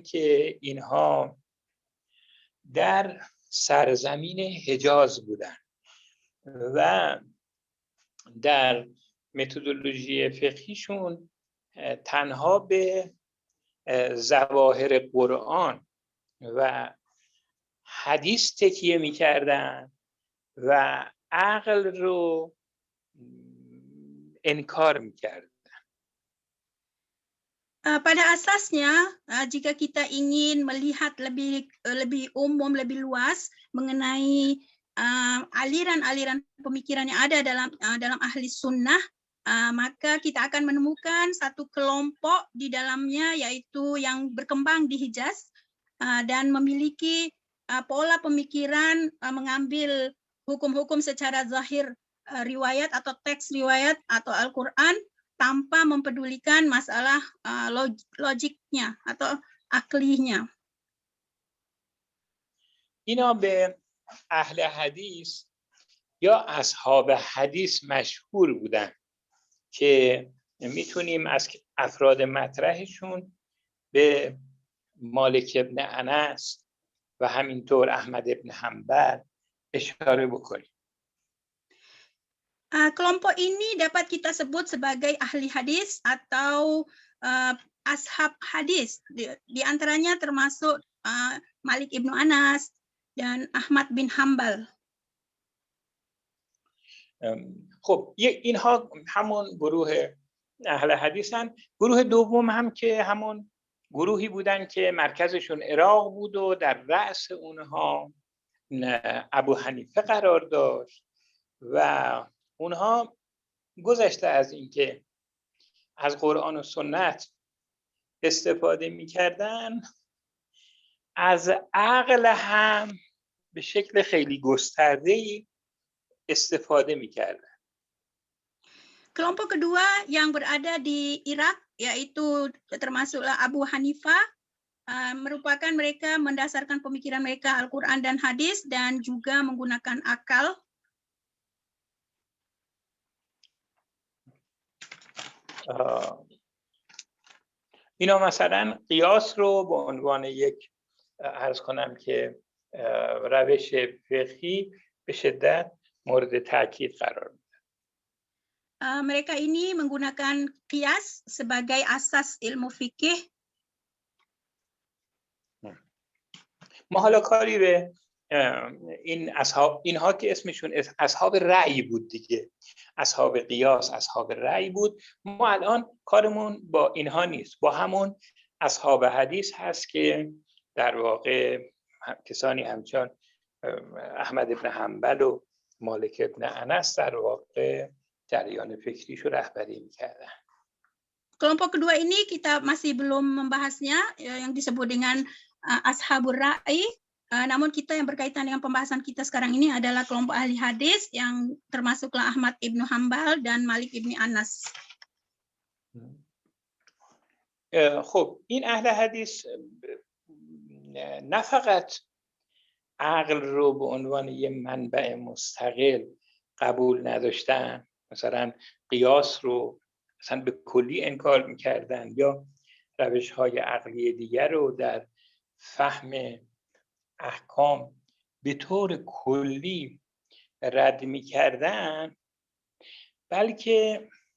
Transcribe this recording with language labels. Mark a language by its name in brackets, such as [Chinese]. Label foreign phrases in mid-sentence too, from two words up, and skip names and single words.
[Persian] که اینها در سرزمین حجاز بودن و در متدولوژی فقهیشون تنها به ظواهر قرآن و حدیث تکیه می‌کردن و عقل رو انکار می‌کردن. [Indonesian] Pada asasnya, jika kita ingin melihat lebih umum, lebih luas mengenai aliran-aliran pemikiran yang ada dalam ahli sunnah, maka kita akan menemukan satu kelompok di dalamnya, yaitu yang berkembang di Hijaz dan memiliki pola pemikiran mengambil hukum-hukum secara zahir riwayat atau teks riwayat atau Al-Quran tanpa mempedulikan masalah logiknya atau aklinya. [Persian] اینا به اهل حدیث یا اصحاب حدیث مشهور بودن که میتونیم از افراد مطرحشون به مالک ابن انس و همینطور احمد ابن حنبل اشاره بکنیم. [Indonesian] Kelompok ini dapat kita sebut sebagai ahli hadis atau ashab hadis. Di antaranya termasuk Malik ibnu Anas dan Ahmad bin Hanbal. [Persian] خب اینها همون گروه اهل حدیثن. گروه دوم هم که همون گروهی بودن که مرکزشون عراق بود و در رأس اونها ابو حنیفه قرار داشت و اونها گذشته از اینکه از قرآن و سنت استفاده می‌کردن، از عقل هم به شکل خیلی گسترده‌ای استفاده می‌کردن. [Indonesian] Kelompok kedua yang berada di Irak, yaitu termasuklah Abu Hanifah, merupakan mereka mendasarkan pemikiran mereka Al-Quran dan hadis dan juga menggunakan akal. [Persian] اینا مثلا قیاس رو به عنوان یک عرض کنم که روش فقهی به شدت مورد تاکید قرار میدن. [Indonesian] Mereka ini menggunakan qiyas sebagai asas ilmu fikih. [Persian] ما حالا کاری به این اصحاب، اینها که اسمشون اصحاب رأی بود دیگه، اصحاب قیاس، اصحاب رأی بود، ما الان کارمون با اینها نیست، با همون اصحاب حدیث هست که در واقع کسانی همچون احمد ابن حنبل و مالک ابن انس در واقع جریان فکریشو رهبری میکردن. [Indonesian] Kelompok kedua ini kita masih belum membahasnya, yang disebut dengan ashabur ra'i. Namun kita yang berkaitan dengan pembahasan kita sekarang ini adalah kelompok ahli hadis yang termasuklah Ahmad ibnu Hanbal dan Malik ibnu Anas. [Persian] خب این اهل حدیث نه فقط عقل رو به عنوان یه منبع مستقل قبول نداشتن، مثلا قیاس رو مثلا به کلی انکار میکردن یا روش‌های عقلی دیگر رو در فهم احکام به طور کلی رد میکردن، بلکه